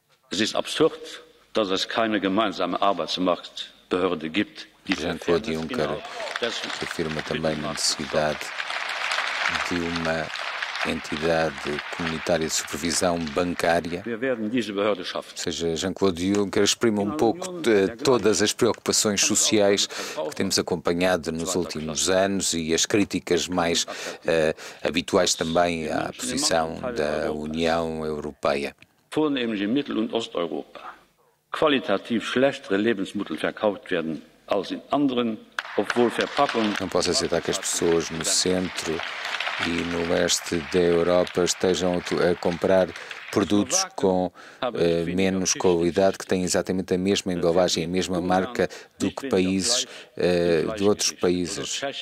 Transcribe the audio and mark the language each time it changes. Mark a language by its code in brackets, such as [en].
[de] Es ist absurd, dass es keine gemeinsame Arbeitsmarktbehörde gibt. [pt] Jean-Claude Juncker afirma também a necessidade de uma entidade comunitária de supervisão bancária. Ou seja, Jean-Claude Juncker exprime um pouco todas as preocupações sociais que temos acompanhado nos últimos anos e as críticas mais habituais também à posição da União Europeia. [de] Vornehmlich in Mittel- und Osteuropa qualitativ schlechtere Lebensmittel verkauft werden als in anderen, obwohl Verpackungen. [pt] Não posso aceitar que as pessoas no centro e no oeste da Europa estejam a comprar produtos com menos qualidade, que têm exatamente a mesma embalagem, a mesma marca do que países de outros países.